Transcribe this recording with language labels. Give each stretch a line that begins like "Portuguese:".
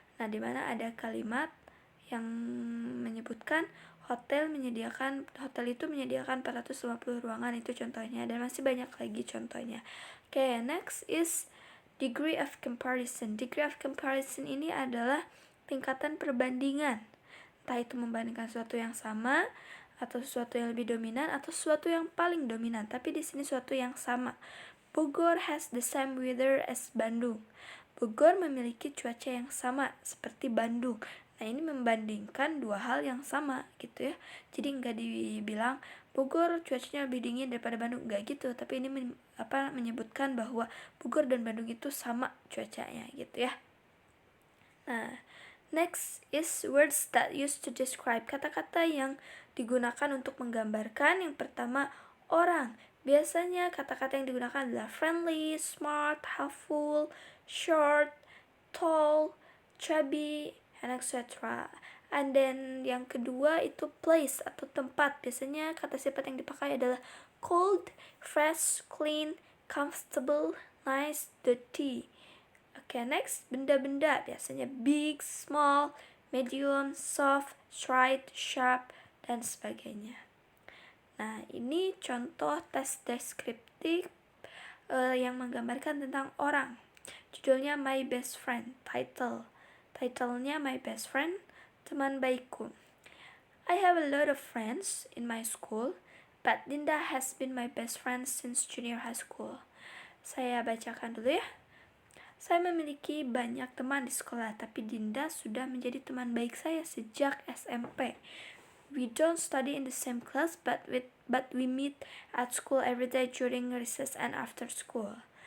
Indonesian: Nah, di mana ada kalimat yang menyebutkan hotel itu menyediakan 450 ruangan, itu contohnya, dan masih banyak lagi contohnya.
English: Okay, next is degree of comparison.
Indonesian: Degree of comparison ini adalah tingkatan perbandingan. Entah itu membandingkan sesuatu yang sama atau sesuatu yang lebih dominan atau sesuatu yang paling dominan, tapi di sini sesuatu yang sama.
English: Bogor has the same weather as Bandung.
Indonesian: Bogor memiliki cuaca yang sama seperti Bandung. Nah, ini membandingkan dua hal yang sama gitu ya. Jadi nggak dibilang Bogor cuacanya lebih dingin daripada Bandung, nggak gitu. Tapi ini menyebutkan bahwa Bogor dan Bandung itu sama cuacanya gitu ya.
English: Nah, next is words that used to describe.
Indonesian: Kata-kata yang digunakan untuk menggambarkan. Yang pertama, orang. Biasanya kata-kata yang digunakan adalah
English: friendly, smart, helpful, short, tall, chubby, and etc.
Indonesian: And then yang kedua itu place atau tempat. Biasanya kata sifat yang dipakai adalah
English: cold, fresh, clean, comfortable, nice, dirty.
Indonesian: Oke, next benda-benda. Biasanya
English: big, small, medium, soft, straight, sharp,
Indonesian: dan sebagainya. Nah, ini contoh tes deskriptif yang menggambarkan tentang orang. Judulnya My Best Friend. Titlenya My Best Friend, teman baikku.
English: I have a lot of friends in my school, but Dinda has been my best friend since junior high school.
Indonesian: Saya bacakan dulu ya. Saya memiliki banyak teman di sekolah, tapi Dinda sudah menjadi teman baik saya sejak SMP.
English: We don't study in the same class, but we meet at school every day during recess and after school.